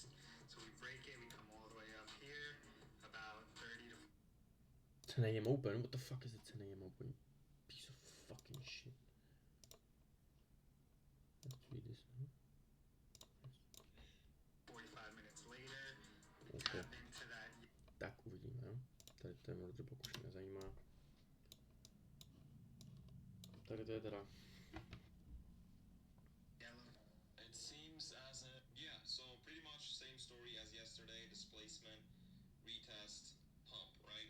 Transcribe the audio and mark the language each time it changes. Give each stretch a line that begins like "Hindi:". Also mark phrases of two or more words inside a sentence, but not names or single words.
English: So we break it, we come all the way up here, about 30 to 10 AM Open? What the fuck is a 10 AM Open? Piece of fucking shit. Let's read this now. 45 minutes later. We Okay. tap into that
Czech: Tak uvidíme, jo. Tady ten rozdíl pokud mě nezajímá. Tady to je teda.
English: yellow. It seems as a yeah, so pretty much same story as yesterday, displacement, retest, pump, right?